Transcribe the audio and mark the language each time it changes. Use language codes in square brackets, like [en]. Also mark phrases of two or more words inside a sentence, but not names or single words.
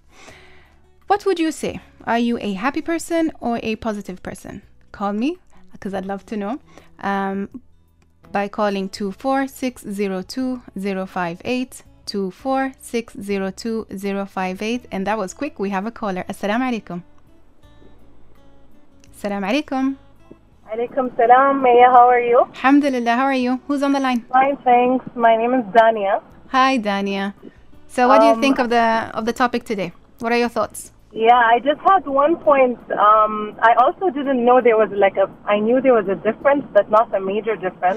[en] What would you say? Are you a happy person or a positive person? Call me, because I'd love to know. By calling 24602-058, 24602-058. And that was quick. We have a caller. [ar] السلام عليكم. السلام عليكم. عليكم السلام. Mayya, [en] how are you? Alhamdulillah. How are you? Who's on the line? Fine, thanks. My name is Ania. Hi, Ania. So what do you think of the topic today? What are your thoughts? Yeah, I just had one point. I also didn't know there was I knew there was a difference, but not a major difference.